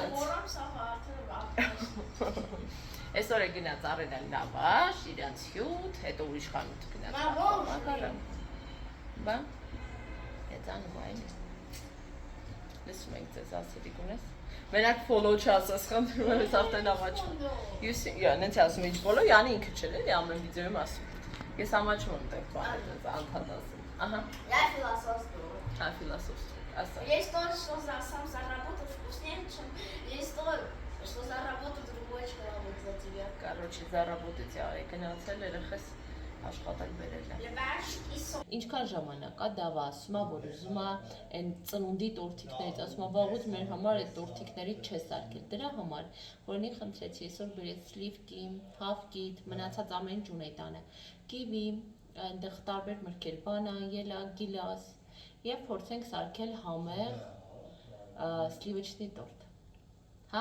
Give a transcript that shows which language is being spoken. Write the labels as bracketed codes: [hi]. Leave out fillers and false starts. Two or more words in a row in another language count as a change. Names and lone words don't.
[hy] Այսօր է գնաց առել են լավաշ, իրանց հյութ, հետո ուրիշ խանութ գնաց Բա, եծանում այն լսում ենք ձեզ ասելիք ունես Մենակ follow չասես, խնդրում եմ ես արդեն ամաչում Նենց ասում ինչ follow, յանի ինքը չել էլի ամեն վիդեոյում ասում Ես ամաչում եմ տեղ բանը ձեզ անդհատ ասում [ru] Я философствую Философствую, ասա Есть то, что сам заработал вкуснее, чем есть то, что заработал другой человек за тебя Короче, заработать [hy] գնացել երեխես աշխատել բերել է Ինչքան ժամանակ է Դավը ասում է, որ ուզում է այն ծնունդի տորթիկներից, ասում է վաղուց մեր համար այդ տորթիկներից չես արկել, դրա համար, որնի խնդրեցի, այսօր բերեց սլիվկի, հավկիթ, մնացած ամեն ինչ ունեի տանը, կիվի, այնտեղ տարբեր մրգեր, բանան, ելակ, գիլաս եւ փորձենք սարքել համեղ սլիվիչնի տորտ, հա?